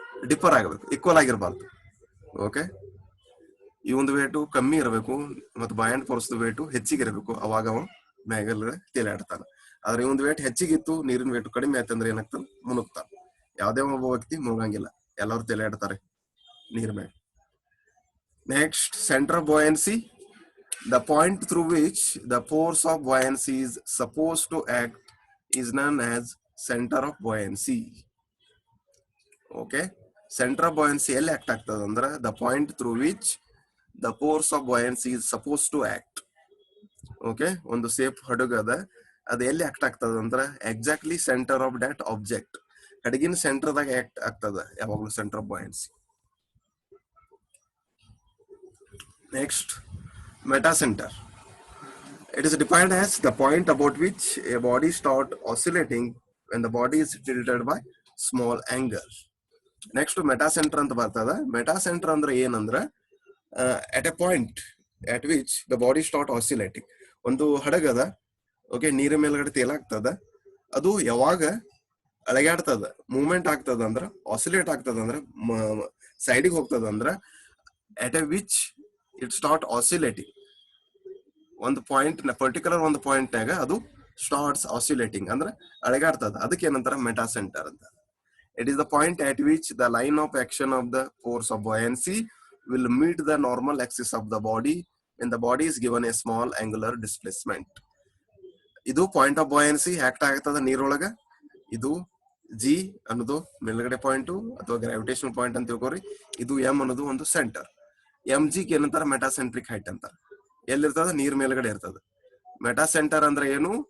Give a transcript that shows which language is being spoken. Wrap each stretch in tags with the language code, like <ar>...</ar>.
<kn>Differ ಆಗಬೇಕು, equal ಆಗಿರ್ಬಾರ್ದು. Okay, ಈ ಒಂದು ವೇಟು ಕಮ್ಮಿ ಇರಬೇಕು ಮತ್ತು ಬಾಯಿಂಡ್ ಫೋರ್ಸ್ ವೇಟು ಹೆಚ್ಚಿಗೆ ಇರಬೇಕು. ಅವಾಗ ಅವ ಮ್ಯಾಗಲ್ ತೇಲಾಡ್ತಾನ. ಆದ್ರೆ ಈ ಒಂದು ವೇಟ್ ಹೆಚ್ಚಿಗಿತ್ತು, ನೀರಿನ ವೇಟು ಕಡಿಮೆ ಆಯ್ತಂದ್ರೆ ಏನಾಗ್ತದೆ? ಮುನುಗ್ತಾನ. ಯಾವುದೇ ಒಬ್ಬ ವ್ಯಕ್ತಿ ಮುಳುಗಂಗಿಲ್ಲ, ಎಲ್ಲರೂ ತೇಲಾಡ್ತಾರೆ ನೀರ್ ಮೇಲೆ.</kn> <en>Next, centre of buoyancy. The point through which the force of buoyancy is supposed to act is known as center of buoyancy. Okay, center of buoyancy</en> <kn>ಎಲ್ಲಿ ಆಕ್ಟ್ ಆಗ್ತದ ಅಂದ್ರೆ</kn> <en>the point through which the force of buoyancy is supposed to act. Okay,</en> <kn>ಒಂದು safe ಹಡಗದ, ಅದು ಎಲ್ಲಿ act ಆಗ್ತದ ಅಂದ್ರೆ</kn> <en>Exactly centre of that object.</en> <kn>ಹಡಗಿನ ಸೆಂಟರ್ದಾಗ act ಆಗ್ತದ ಯಾವಾಗಲೂ</kn> <en>Centre of buoyancy. Next, metacenter. It is defined as the point about which a body starts oscillating when the body is tilted by small angle. Next, metacenter</en> <kn>ಅಂತ ಬರ್ತದ.</kn> <en>metacenter</en> <kn>ಅಂದ್ರೆ ಏನಂದ್ರೆ</kn> <en>at a point at which the body start oscillating.</en> <kn>ಒಂದು ಹಡಗದ, okay, ನೀರ ಮೇಲ್ಗಡೆ ತೇಲಾಗ್ತದ. ಅದು ಯಾವಾಗ ಅಳಗಾಡ್ತದ, movement ಆಗ್ತದ ಅಂದ್ರ, ಆಸಿಲೇಟ್ ಆಗ್ತದ ಅಂದ್ರ, ಸೈಡಿಗೆ ಹೋಗ್ತದ ಅಂದ್ರ</kn> <en>at a which it start oscillating.</en> <kn>ಒಂದು ಪಾಯಿಂಟ್, ಪರ್ಟಿಕ್ಯುಲರ್ ಒಂದು ಪಾಯಿಂಟ್ ನಾಗ ಅದು</kn> <en>starts oscillating</en> <kn>ಅಂದ್ರೆ ಅಳಗಾಡ್ತದ. ಅದಕ್ಕೆ ಏನಂತಾರ? ಮೆಟಾಸೆಂಟರ್ ಅಂತ.</kn> <en>It is the point at which the line of action of the force of buoyancy will meet the normal axis of the body when the body is given a small angular displacement.</en> <kn>ಇದು</kn> <en>point of buoyancy</en> <kn>act ಆಗ್ತದ ನೀರೊಳಗ. ಇದು G ಅನ್ನೋದು ಮೇಲ್ಗಡೆ point ಅಥವಾ gravitational point ಅಂತ ತಿಳ್ಕೊರಿ. ಇದು M ಅನ್ನೋದು ಒಂದು ಸೆಂಟರ್. ಎಂ ಜಿ ಏನಂತಾರ? ಮೆಟಾಸೆಂಟ್ರಿಕ್ ಹೈಟ್ ಅಂತಾರ. ಎಲ್ಲಿರ್ತದ? ನೀರ್ ಮೇಲ್ಗಡೆ ಇರ್ತದ. ಮೆಟಾಸೆಂಟರ್ ಅಂದ್ರೆ ಏನು?</kn>